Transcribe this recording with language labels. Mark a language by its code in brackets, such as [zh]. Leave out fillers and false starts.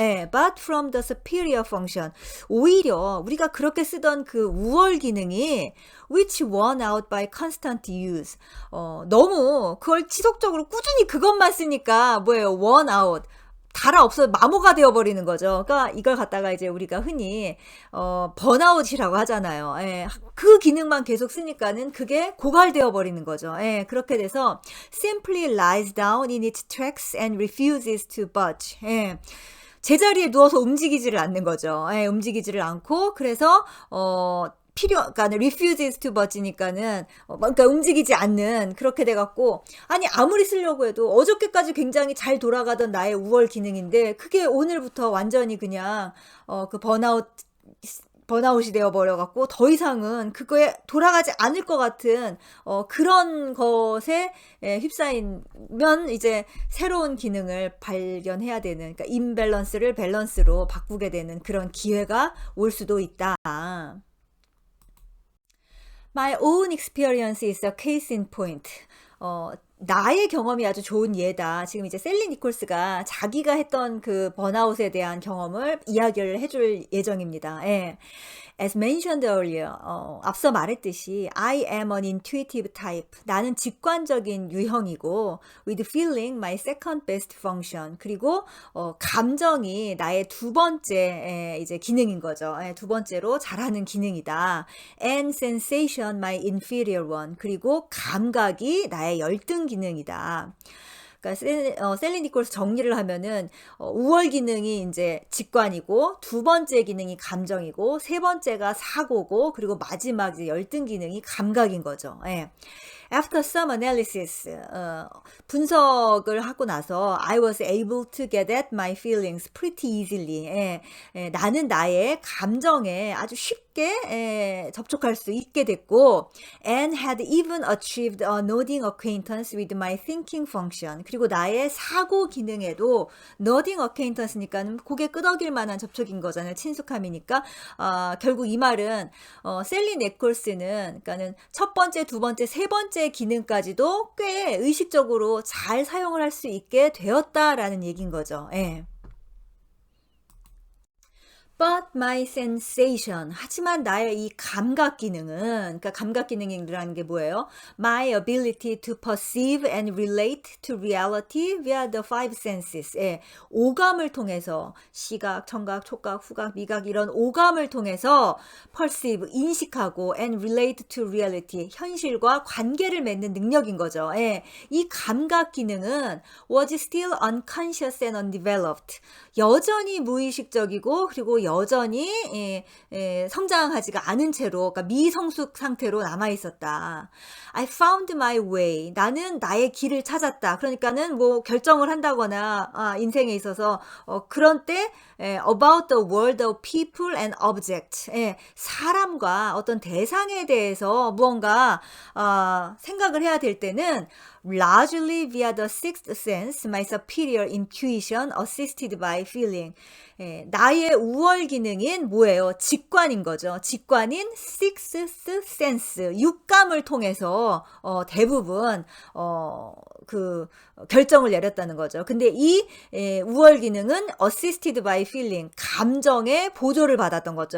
[ko] 예, [en] but from the superior function, [ko] 오히려 우리가 그렇게 쓰던 그 우월 기능이 [en] which worn out by constant use, [ko] 너무 그걸 지속적으로 꾸준히 그것만 쓰니까 뭐예요? worn out, 달아 없어 마모가 되어버리는 거죠. 그러니까 이걸 갖다가 이제 우리가 흔히 번아웃이라고 하잖아요. 예, 그 기능만 계속 쓰니까는 그게 고갈되어 버리는 거죠. 예, 그렇게 돼서 [en] simply lies down in its tracks and refuses to budge. [ko] 예, 제자리에 누워서 움직이지를 않는 거죠. 예, 움직이지를 않고, 그래서 그러니까 [en] refuses to budge [ko] 니까는 그러니까 움직이지 않는, 그렇게 돼갖고, 아니 아무리 쓰려고 해도 어저께까지 굉장히 잘 돌아가던 나의 우월 기능인데 그게 오늘부터 완전히 그냥 그 번아웃이 되어버려갖고 더 이상은 그거에 돌아가지 않을 것 같은 그런 것에 휩싸이면 이제 새로운 기능을 발견해야 되는, 그러니까 임밸런스를 밸런스로 바꾸게 되는 그런 기회가 올 수도 있다. [en] My own experience is a case in point. [ko] 나의 경험이 아주 좋은 예다. 지금 이제 셀리 니콜스가 자기가 했던 그 번아웃에 대한 경험을 이야기를 해줄 예정입니다. 예. [en] As mentioned earlier, [ko] 앞서 말했듯이 [en] I am an intuitive type. [ko] 나는 직관적인 유형이고 [en] with feeling my second best function. [ko] 그리고 감정이 나의 두 번째 이제 기능인 거죠. 두 번째로 잘하는 기능이다. [en] And sensation my inferior one. [ko] 그리고 감각이 나의 열등 기능이다. 그러니까 셀리 니콜스 정리를 하면은 우월 기능이 이제 직관이고 두 번째 기능이 감정이고 세 번째가 사고고 그리고 마지막 이제 열등 기능이 감각인 거죠. 예. [en] After some analysis, [ko] 분석을 하고 나서 [en] I was able to get at my feelings pretty easily. [ko] 나는 나의 감정에 아주 쉽게 접촉할 수 있게 됐고 [en] and had even achieved a nodding acquaintance with my thinking function. [ko] 그리고 나의 사고 기능에도 [en] nodding acquaintance [ko] 니까는 고개 끄덕일 만한 접촉인 거잖아요. 친숙함이니까. 결국 이 말은 셀리 니콜스는 그러니까는 첫 번째, 두 번째, 세 번째 기능까지도 꽤 의식적으로 잘 사용을 할 수 있게 되었다라는 얘기인 거죠. 예. [en] But my sensation. [ko] 하지만 나의 이 감각 기능은, 그러니까 감각 기능이라는 게 뭐예요? [en] My ability to perceive and relate to reality via the five senses. [ko] 예, 오감을 통해서 시각, 청각, 촉각, 후각, 미각 이런 오감을 통해서 perceive, 인식하고 [en] and relate to reality, [ko] 현실과 관계를 맺는 능력인 거죠. 예, 이 감각 기능은 [en] was still unconscious and undeveloped. [ko] 여전히 무의식적이고 그리고 여전히 성장하지가 않은 채로 그러니까 미성숙 상태로 남아 있었다. [en] I found my way. [ko] 나는 나의 길을 찾았다. 그러니까는 뭐 결정을 한다거나 인생에 있어서 그런 때 [en] about the world of people and object. [ko] 사람과 어떤 대상에 대해서 무언가 생각을 해야 될 때는 [en] largely via the sixth sense, my superior intuition assisted by feeling. [ko] 나의 우월 기능인 뭐예요? 직관인 거죠. 직관인 sixth sense, 육감을 통해서 대부분 그 결정을 내렸다는 거죠. 근데 이 우월 기능은 assisted by feeling, 감정의 보조를 받았던 거죠.